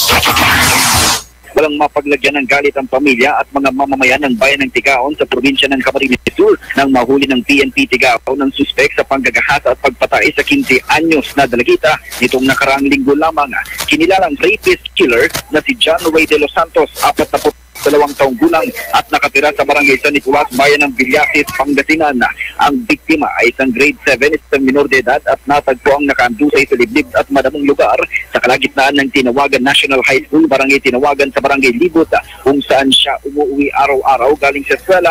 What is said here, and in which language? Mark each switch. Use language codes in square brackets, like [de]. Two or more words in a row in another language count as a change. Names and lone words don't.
[tl] Walang mapaglagyan ng galit ang pamilya at mga mamamayan ng bayan ng Tigaon sa probinsya ng Camarines Sur nang mahuli ng PNP Tigaon ng suspek sa panggagahasa at pagpatay sa 15 anyos na dalagita nitong nakaraang linggo lamang. Kinilalang rapist killer na si John Ray de los Santos, 42 taong gulang at nakatira sa barangay San Nicolas, bayan ng Villasis, Pangasinan. Ang biktima ay isang grade 7, isang minor de edad at natagpo ang nakaandusay sa liblib at madamong lugar sa kalagitnaan ng Tinawagan National High School, barangay Tinawagan sa barangay Libot, kung saan siya umuwi araw-araw galing sa eskwela.